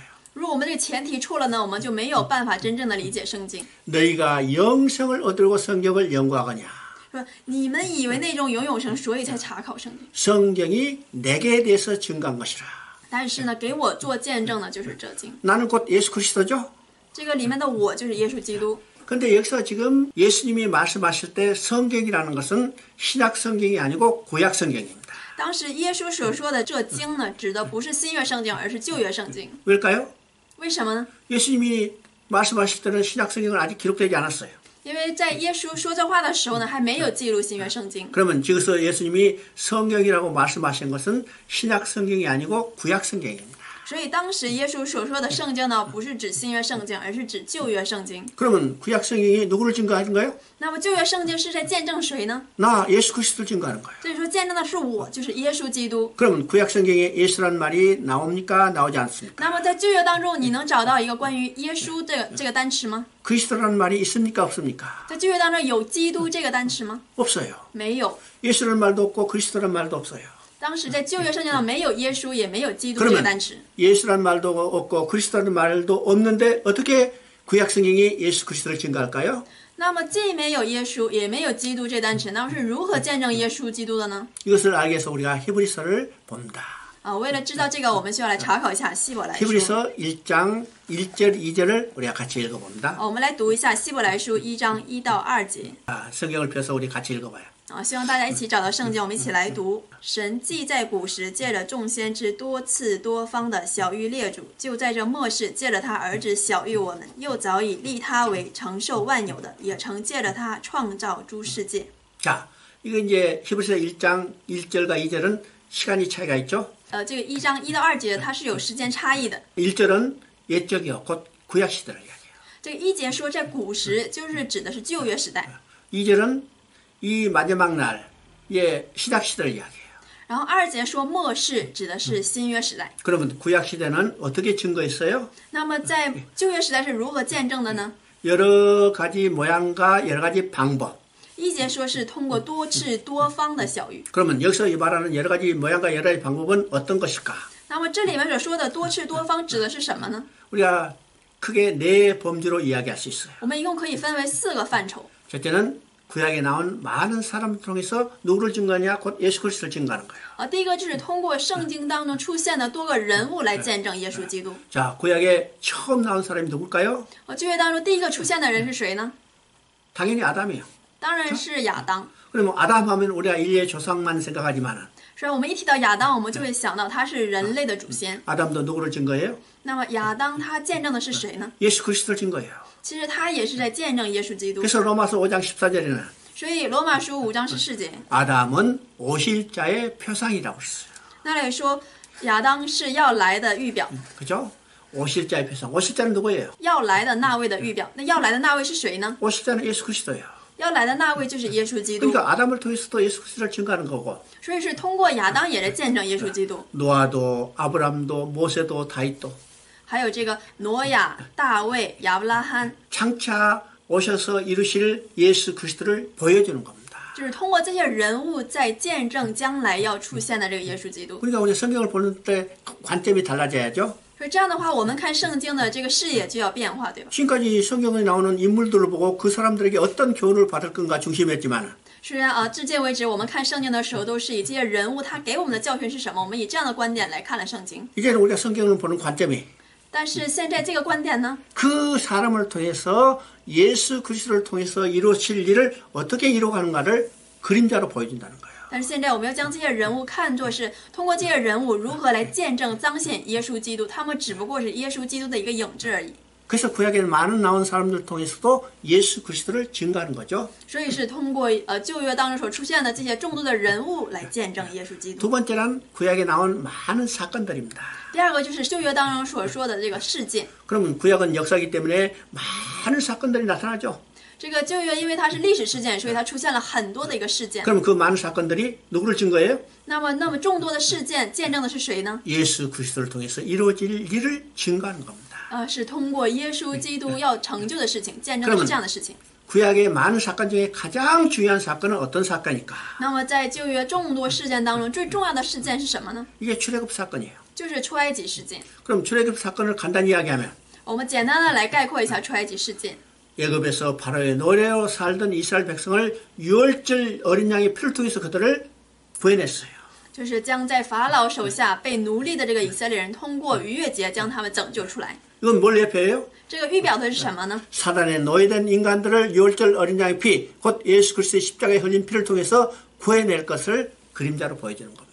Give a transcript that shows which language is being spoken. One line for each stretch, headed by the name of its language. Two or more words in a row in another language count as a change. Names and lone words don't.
Chinese: 如果我们这个前提错了呢，我们就没有办法真正的理解圣经。
Korean: 너희가 영생을 얻으려고 성경을 연구하거냐.
Chinese: 说你们以为内中有永生，所以才查考圣经。
Korean: 성경이 내게 대해서 증거한 것이라.
Chinese: 但是呢，给我做见证的就是这经。
Korean: 나는 곧 예수 그리스도죠.
Chinese: 这个里面的我就是耶稣基督。
Korean: 근데 여기서 지금 예수님이 말씀하실 때 성경이라는 것은 신약 성경이 아니고 구약 성경입니다.
Chinese: 当时耶稣所说的这经呢，指的不是新约圣经，而是旧约圣经。
Korean: 왜일까요?
Chinese: 为什么呢？
Korean: 예수님이 말씀하실 때는 신약 성경은 아직 기록되지 않았어요.
Chinese: 因为在耶稣说这话的时候呢，还没有记录新约圣经。
Korean: 그러면 여기서 예수님이 성경이라고 말씀하신 것은 신약 성경이 아니고 구약 성경입니다.
Chinese: 所以当时耶稣所说的圣经呢，不是指新约圣经，而是指旧约圣经。
Korean: 그러면 구약 성경이 누구를 증거하는 거예요?
Chinese: 那么旧约圣经是在见证谁呢？
Korean: 나 예수 그리스도를 증거하는 거예요.
Chinese: 所以说见证的是我，就是耶稣基督。
Korean: 그러면 구약 성경에 예수라는 말이 나옵니까? 나오지 않습니까?
Chinese: 那么在旧约当中，你能找到一个关于耶稣的这个单词吗？
Korean: 그리스도라는 말이 있습니까? 없습니까?
Chinese: 在旧约当中有基督这个单词吗？
Korean: 없어요.
Chinese: 没有。
Korean: 예수라는 말도 없고 그리스도라는 말도 없어요.
Chinese: 当时在旧约圣经上没有耶稣，也没有基督这个单词。
Korean: 예수라는 말도 없고 그리스도라는 말도 없는데 어떻게 구약 성경이 예수 그리스도를 증거할까요?
Chinese: 那么既没有耶稣，也没有基督这单词，那么是如何见证耶稣基督的呢？
Korean: 이것을 알기 위해서 우리가 히브리서를 봅니다.
Chinese: 为了知道这个，我们需要来查考一下希伯来书。
Korean: 히브리서 1장 1절 2절을 우리가 같이 읽어봅니다.
Chinese: 我们来读一下希伯来书1章1到2节。
Korean: 성경을 펴서 우리 같이 읽어봐요.
Chinese: 希望大家一起找到圣经，我们一起来读。神既在古时借了众先知多次多方的晓谕列祖，就在这末世借了他儿子晓谕我们，又早已立他为承受万有的，也曾借了他创造诸世界。
Korean: 자, 이거 이제 히브리서 1장 1절과 2절은 시간이 차이가 있죠.
Chinese: 这个1章1到2节它是有时间差异的。
Korean: 1절은 옛적이요, 곧 구약 시대를 이야기해요.
Chinese: 这个1节说在古时，就是指的是旧约时代。
Korean: 2절은 이 마지막 날, 신약 시대를 이야기해요.
Chinese: 然后2节说末世，指的是新约时代。
Korean: 그러면 구약 시대는 어떻게 증거했어요?
Chinese: 那么在旧约时代是如何见证的呢？
Korean: 여러 가지 모양과 여러 가지 방법.
Chinese: 1 节说是通过多次多方的晓谕。
Korean: 그러면 여기서 이 말하는 여러 가지 모양과 여러 가지 방법은 어떤 것일까?
Chinese: 那么这里面所说的多次多方指的是什么呢？
Korean: 우리가 크게 네 범주로 이야기할 수 있어요.
Chinese: 我们一共可以分为4个范畴。
Korean: 첫째는 구약에 나온 많은 사람을 통해서 누구를 증거하냐? 곧 예수 그리스도를 증거하는 거예요.
Chinese: 第一个就是通过圣经当中出现的多个人物来见证耶稣基督。
Korean: 자, 구약에 처음 나온 사람이 누굴까요?
Chinese: 旧约当中第一个出现的人是谁呢？
Korean: 당연히 아담이에요.
Chinese: 当然是亚当。
Korean: 그러면 아담 하면 우리가 인류의 조상만 생각하지만
Chinese: 所以我们一提到亚当，我们就会想到他是人类的祖先。
Korean: 아담도 누구를 증거해요?
Chinese: 那么亚当他见证的是谁呢？
Korean: 예수 그리스도를 증거해요.
Chinese: 其实他也是在见证耶稣基督。
Korean: 그래서 로마서 5장 14절에는
Chinese: 所以罗马书5章14节
Korean: 아담은 오실 자의 표상이라고 했어요.
Chinese: 那里说亚当是要来的预表，
Korean: 그죠? 오실 자의 표상. 오실 자는 누구예요?
Chinese: 要来的那位的预表。那要来的那位是谁呢？
Korean: 오실 자는 예수 그리스도예요.
Chinese: 要来的那位就是耶稣基督。
Korean: 그러니까 아담을 통해서도 예수 그리스도를 증거하는 거고
Chinese: 所以是通过亚当也来见证耶稣基督。
Korean: 노아도 아브람도 모세도 다윗도
Chinese: 还有这个挪亚、大卫、亚伯拉罕，
Korean: 장차 오셔서 이루실 예수 그리스도를 보여주는 겁니다.
Chinese: 就是通过这些人物在见证将来要出现的这个耶稣基督。
Korean: 그러니까 우리 성경을 보는 때 관점이 달라져야죠.
Chinese: 所以这样的话，我们看圣经的这个视野就要变化，对吧？
Korean: 지금까지 성경에 나오는 인물들을 보고 그 사람들에게 어떤 교훈을 받을 건가 중심했지만
Chinese: 虽然至今为止我们看圣经的时候都是以这些人物他给我们的教训是什么，我们以这样的观点来看了圣经。
Korean: 이제는 우리가 성경을 보는 관점이
Chinese: 但是现在这个观点呢，
Korean: 그 사람을 통해서 예수 그리스도를 통해서 이루어질 일을 어떻게 이루어가는가를 그림자로 보여준다는 거예요.
Chinese: 但是现在我们要将这些人物看作是通过这些人物如何来见证彰显耶稣基督，他们只不过是耶稣基督的一个影子而已。
Korean: 그래서 구약에 많은 나온 사람들 통해서도 예수 그리스도를 증거하는 거죠.
Chinese: 所以是通过旧约当中所出现的这些众多的人物来见证耶稣基督。
Korean: 두 번째는 구약에 나온 많은 사건들입니다.
Chinese: 第二个就是旧约当中所说的这个事件。
Korean: 그러면 구약은 역사이기 때문에 많은 사건들이 나타나죠.
Chinese: 这个旧约因为它是历史事件，所以它出现了很多的一个事件。
Korean: 그럼 그 많은 사건들이 누구를 증거해요?
Chinese: 那么众多的事件见证的是谁呢？
Korean: 예수 그리스도를 통해서 이루어질 일을 증거하는 겁니다.
Chinese: 是通过耶稣基督要成就的事情，见证的是这样的事情。
Korean: 구약의 많은 사건 중에 가장 중요한 사건은 어떤 사건일까?
Chinese: 那么在旧约众多事件当中，最重要的事件是什么呢？
Korean: 이게 출애굽 사건이에요.
Chinese: 就是出埃及事件。
Korean: 그럼 출애굽 사건을 간단히 이야기하면
Chinese: 我们简单的来概括一下出埃及事件。
Korean: 애굽에서 바로의 노예로 살던 이스라엘 백성을 유월절 어린 양의 피를 통해서 그들을 구해냈어요.
Chinese: 就是将在法老手下被奴隶的这个以色列人，通过逾越节将他们拯救出来。
Korean: 이건 뭘 예표해요?
Chinese: 这个预表的是什么呢？
Korean: 사단의 노예된 인간들을 유월절 어린 양의 피, 곧 예수 그리스도의 십자가에 흘린 피를 통해서 구해낼 것을 그림자로 보여주는 겁니다.